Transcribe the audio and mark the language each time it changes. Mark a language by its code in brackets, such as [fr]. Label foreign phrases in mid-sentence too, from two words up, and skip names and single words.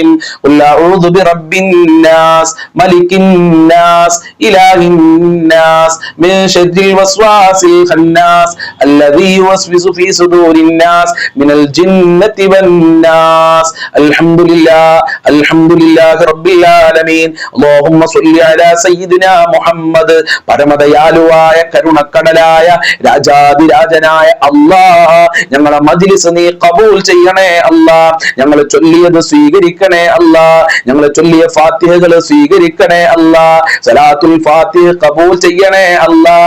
[ar] قل أعوذ برب الناس ملك الناس إله الناس من شر الوسواس الخناس الذي يوسوس في صدور الناس من الجنة والناس. الحمد لله الحمد لله رب العالمين. اللهم صل على سيدنا محمد. [ml] പരമദയാലുവായ കരുണക്കടലായ രാജാതിരാജനായ അല്ലാഹ്, ഞങ്ങളെ മജ്‌ലിസ് നീ ഖബൂൽ ചെയ്യണേ അല്ലാഹ്. ഞങ്ങൾ ചൊല്ലിയത് സ്വീകരിക്കണേ അല്ലാഹ്. ഞങ്ങൾ ചൊല്ലിയ ഫാത്തിഹകൾ സ്വീകരിക്കണേ അല്ലാഹ്. സലാത്തുൽ ഫാത്തിഹ ഖബൂൽ ചെയ്യണേ അല്ലാഹ്.